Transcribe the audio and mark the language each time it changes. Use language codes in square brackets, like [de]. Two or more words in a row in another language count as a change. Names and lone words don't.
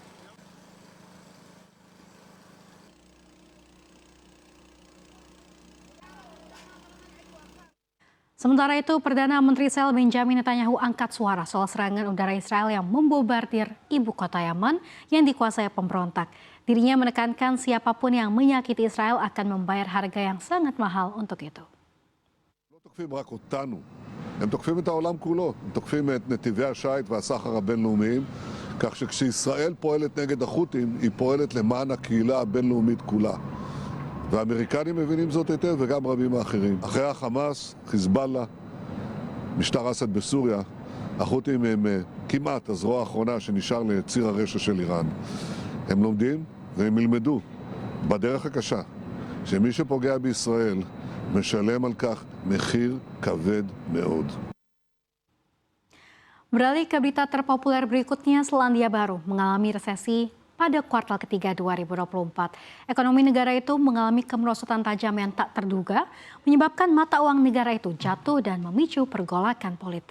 [id] Sementara itu, Perdana Menteri Israel Benjamin Netanyahu angkat suara soal serangan udara Israel yang membombardir ibu kota Yaman yang dikuasai pemberontak. Dirinya menekankan siapapun yang menyakiti Israel akan membayar harga yang sangat mahal untuk itu. [he] הם תוקפים את העולם כולו, הם תוקפים את נתיבי השיט והסחר הבינלאומיים, כך שכשישראל פועלת נגד החות'ים, היא פועלת למען הקהילה הבינלאומית כולה. והאמריקנים מבינים זאת היטב וגם רבים האחרים. אחרי החמאס, חיזבאללה, משטר אסד בסוריה, החות'ים הם כמעט הזרוע האחרונה שנשאר לציר הרשע של איראן. הם לומדים והם ילמדו בדרך הקשה שמי שפוגע בישראל משלם על כך מחיר כבד מאוד. [id] Beralih ke berita terpopuler berikutnya, Selandia Baru mengalami resesi pada kuartal ketiga 2024. Ekonomi negara itu mengalami kemerosotan tajam yang tak terduga, menyebabkan mata uang negara itu jatuh dan memicu pergolakan politik.